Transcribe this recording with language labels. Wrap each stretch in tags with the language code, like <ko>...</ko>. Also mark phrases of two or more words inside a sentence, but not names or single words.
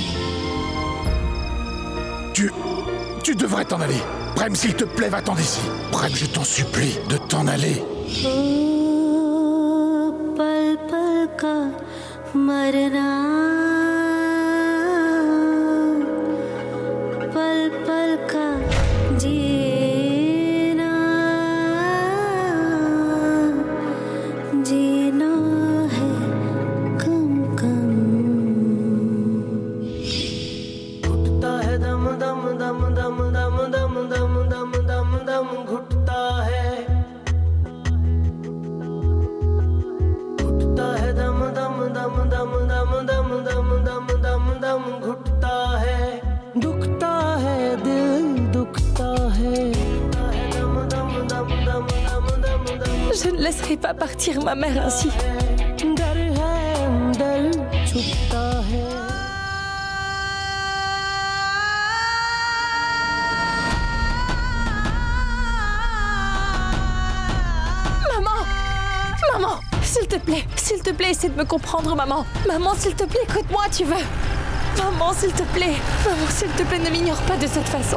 <fr>Tu devrais t'en aller. Prem, s'il te plaît, va-t'en d'ici. Prem, je t'en supplie de t'en aller.</fr> <hi>पल पल का मरना पल पल का जीना जीना है कम कम घुटता है दम दम दम दम दम दम दम दम दम दम घुटता है दम दम दम दम दम दम दम दम दम दम घुटता है दुखता है दिल दुखता है दम दम दम दम दम दम दम</hi> <fr>Je ne laisserai pas partir ma mère ainsi.</fr> <hi>डर है अंदर छुपता है</hi> <fr>Maman, s'il te plaît, essaie de me comprendre, maman. Maman, s'il te plaît, écoute-moi, tu veux. Maman, s'il te plaît, ne m'ignore pas de cette façon.</fr>